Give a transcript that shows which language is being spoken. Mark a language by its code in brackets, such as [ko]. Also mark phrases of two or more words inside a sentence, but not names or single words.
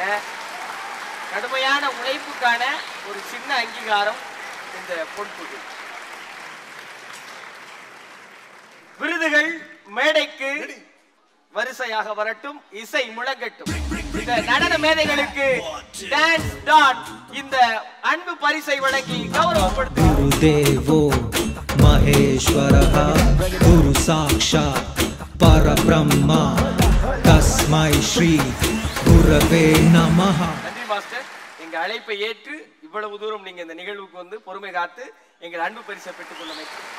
[ta] கடுமையான உழைப்புக்கான ஒரு சின்ன அங்கீகாரம் இந்த பொன்புகள். விருதுகள் மேடைக்கு வரிசையாக வரட்டும், இசை முழங்கட்டும். இந்த நடன மேதைகளுக்கு டான்ஸ் டாட் இந்த அன்பு பரிசை வழங்கி கௌரவப்படுத்துகிறோம். [sa] गुरुदेवो महेश्वरः गुरु साक्षात् परब्रह्मा तस्मै श्री गुरवे नमः. [ta] நன்றி மாஸ்டர். எங்க அழைப்பை ஏற்று இவ்வளவு தூரம் நீங்க இந்த நிகழ்வுக்கு வந்து பொறுமை காத்து எங்கள் அன்பு பரிசை பெற்றுக் கொண்டமைக்கு